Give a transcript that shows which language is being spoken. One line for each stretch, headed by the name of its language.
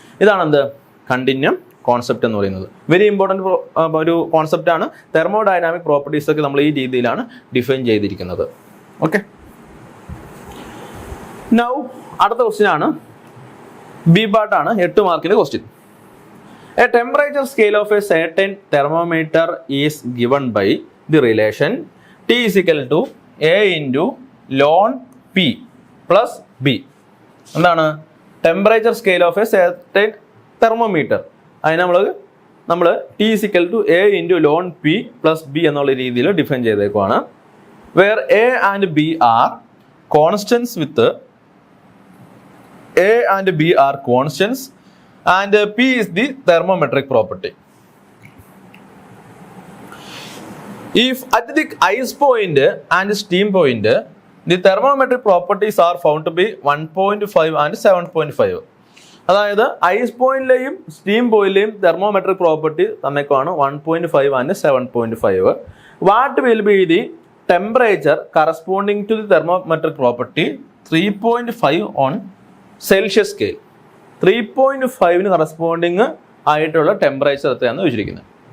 Malayalam: ഇതാണ് എന്ത് continue concept എന്ന് പറയുന്നത്.
English: very important
Malayalam: ഒരു കോൺസെപ്റ്റ് ആണ്. തെർമോഡൈനാമിക് പ്രോപ്പർട്ടീസ് ഒക്കെ നമ്മൾ ഈ രീതിയിലാണ് ഡിഫൈൻ ചെയ്തിരിക്കുന്നത്. ഓക്കെ, നൗ അടുത്ത ക്വസ്റ്റ്യൻ ആണ്, ബി പാർട്ടാണ്, 8 മാർക്കിന്റെ question.
English: A temperature scale of a certain thermometer is given by the relation T is equal to A into ln P plus B.
Malayalam: എന്താണ്
English: Temperature scale of a certain thermometer?
Malayalam: അതിന് നമ്മൾ
English: T is equal to A into ln P plus B
Malayalam: എന്നുള്ള രീതിയിൽ define ചെയ്തേക്കുവാണ്.
English: Where A and B are constants with A and B are constants and P is the thermometric property. If at the ice point and steam point the thermometric properties are found to be 1.5 and 7.5.
Malayalam: അതായത് ice പോയിന്റിലെയും steam പോയിന്റിലെയും തെർമോമെട്രിക് property തന്നേക്കാണ് 1.5 and 7.5.
English: What will be the temperature corresponding to the thermometric property 3.5 on Celsius scale.
Malayalam: 3.5 corresponding ആയിട്ടുള്ള temperature എത്രയാണെന്ന് ചോദിച്ചിരിക്കുന്നത്.